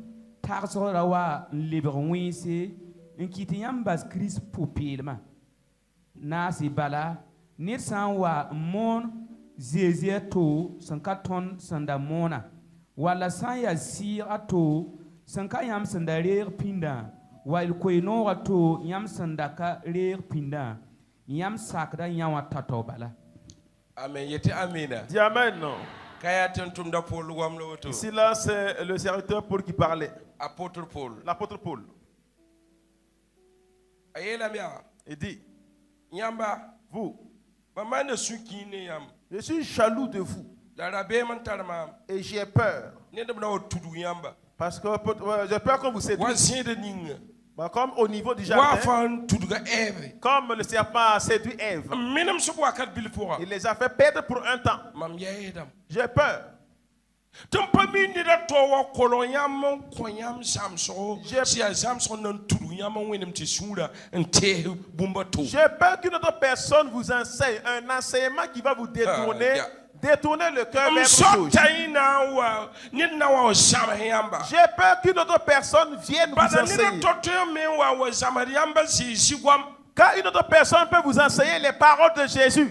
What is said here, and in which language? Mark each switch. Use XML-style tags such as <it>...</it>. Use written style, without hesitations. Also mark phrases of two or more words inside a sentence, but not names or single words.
<mos>tagsg ra wa n lebg wẽnse n kɩ tɩ yãmb bas Kirist pʋ-peelmã naasɩ bala ned sã n wa n moon zeeze a to sẽn ka tõnd sẽn da moona walla sã n yaa sɩɩg a to sẽn ka yãmb sẽn da reeg pĩndã wall koe-noog a to yãmb sẽn da ka reeg pĩndã yãmb sakda yã wã tao bala. amen yetɩ amina</mos> <fr>Dis Amen. Non.</fr> <mos>ka yaa tɩ n tʋmda Paul goam la woto</mos> <fr>Ici, là, c'est le serviteur Paul qui parlait. apôtre Paul L'apôtre Paul.</fr> <mos>a yeelame yaa</mos> <fr>Il dit,</fr> <mos>yãmba</mos> <fr>vous,</fr> <mos>mam maanda sũ-kĩir ne yãmb</mos> <fr>je suis jaloux de vous</fr> <mos>la rabeem n tar maam</mos> <fr>et j'ai peur.</fr> <mos>ned b na wa tudg yãmba</mos> <fr>Parce que j'ai peur qu'on vous</fr> <mos>wa</mos> <fr>séduise.</fr> <mos>zẽeda ninga</mos> <fr>Bah, comme au niveau du</fr> <mos>wa</mos> <fr>jardin,</fr> <mos>fãa n tudga ɛɛbe</mos> <fr>comme le serpent a séduit Ève,</fr> <mos>n menem sb wakat bil pʋga</mos> <fr>il les a fait perdre pour un temps.</fr> <mos>mam yɛɛdame</mos> <fr>J'ai peur.</fr> <mos>tɩ n pa mi ned a tao wa kolg yãmb n kõ yãmb zãmsgo sɩ yaa zãmsg n na n tudg yãmb n wẽnem tɩ sũurã n tees bũmba to</mos> <fr>J'ai peur qu'une autre personne vous enseigne un enseignement qui va vous détourner détourner le cœur vers autre chose. J'ai peur qu'une autre personne vienne vous enseigner. Car une autre personne peut vous enseigner les paroles de Jésus.</fr>